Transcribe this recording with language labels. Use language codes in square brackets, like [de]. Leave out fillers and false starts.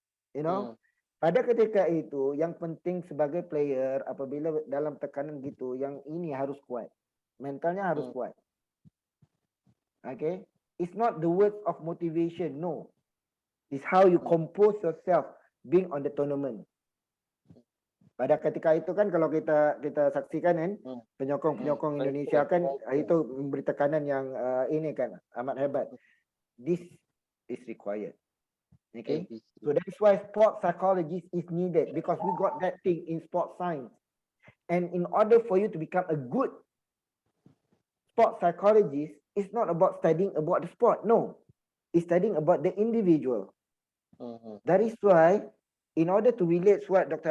[en] You know, [ms] pada ketika itu yang penting sebagai player apabila dalam tekanan gitu, yang ini harus kuat, mentalnya harus kuat. [en] Okay, it's not the words of motivation, no, it's how you compose yourself being on the tournament. [ms] Pada ketika itu kan kalau kita saksikan kan, penyokong Indonesia kan itu memberi tekanan yang ini kan amat hebat. [en] This is required. Okay, so that's why sports psychologist is needed, because we got that thing in sports science. And in order for you to become a good sports psychologist, it's not about studying about the sport. No, it's studying about the individual. That is why, in order to relate to what Dr.